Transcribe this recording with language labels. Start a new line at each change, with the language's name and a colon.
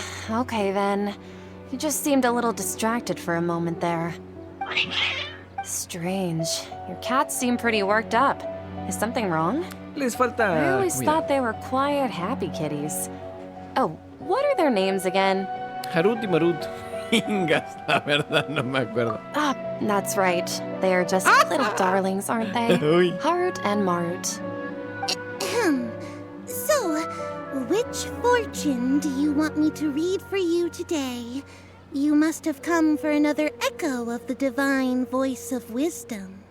English: Okay then. You just seemed a little distracted for a moment there. Strange. Your cats seem pretty worked up. Is something wrong?
Spanish: Les falta
English: I always
Spanish: comida.
English: thought they were quiet, happy kitties. Oh, what are their names again?
Spanish: Harut y Marut. Ingas, la verdad no me acuerdo.
English: Ah, that's right. They're just little darlings, aren't they? Uy. Harut and Marut. So, which fortune do you want me to read for you today? You must have come for another echo of the divine voice of wisdom.